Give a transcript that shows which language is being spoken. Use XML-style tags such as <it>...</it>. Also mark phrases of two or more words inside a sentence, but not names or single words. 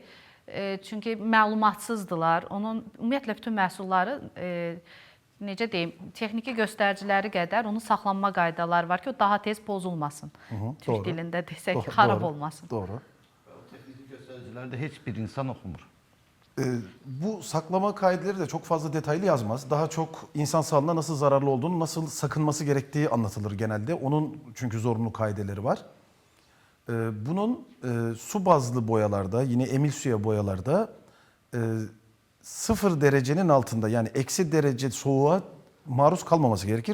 <az>Çünki məlumatsızdılar. Onun ümumiyyətlə bütün məhsulları necə deyim, texniki göstəriciləri qədər onun saxlanma qaydaları var ki, o daha tez pozulmasın. Türk dilində desək, xarab olmasın.</az> <tr>Doğru.</tr> <az>Texniki göstəriciləri heç bir insan oxumur.</az> <tr>Bu saklama kaideleri de çok fazla detaylı yazmaz. Daha çok insan sağlığına nasıl zararlı olduğunu, nasıl sakınması gerektiği anlatılır genelde. Onun çünkü zorunlu kaideleri var. Bunun su bazlı boyalarda, yine emulsiye boyalarda 0 derecenin altında, yani eksi derece soğuğa maruz kalmaması gerekir.</tr>